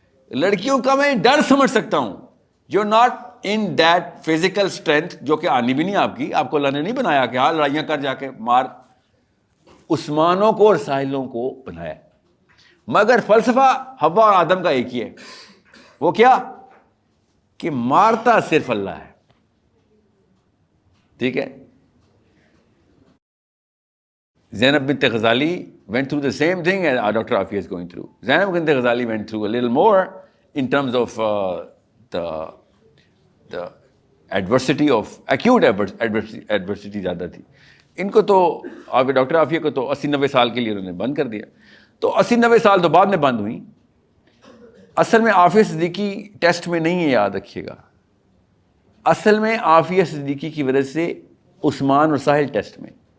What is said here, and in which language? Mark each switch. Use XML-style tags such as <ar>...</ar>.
<ur>لڑکیوں کا میں ڈر سمجھ سکتا ہوں.</ur> <en>you not in that physical strength,</en> <ur>جو کہ آنی بھی نہیں آپ کی, آپ کو اللہ نے نہیں بنایا کہ ہاں لڑائیاں کر جا کے مار. عثمانوں کو اور ساحلوں کو بنایا, مگر فلسفہ حوا اور آدم کا ایک ہی ہے. وہ کیا کہ مارتا صرف اللہ ہے. ٹھیک ہے,</ur> <en>زینب بنت Ghazali went through the same thing as Dr. Afia is going through. Zainab bint Ghazali went through a little more in terms of the adversity of acute adversity</en> <ur>زیادہ تھی. ان کو تو ڈاکٹر عافیہ کو تو 80-90 سال کے لیے انہوں نے بند کر دیا. تو 80-90 سال تو بعد میں بند ہوئی. اصل میں عافیہ صدیقی ٹیسٹ میں نہیں ہے, یاد رکھیے گا. اصل میں عافیہ صدیقی کی وجہ سے عثمان اور ساحل ٹیسٹ میں.</ur>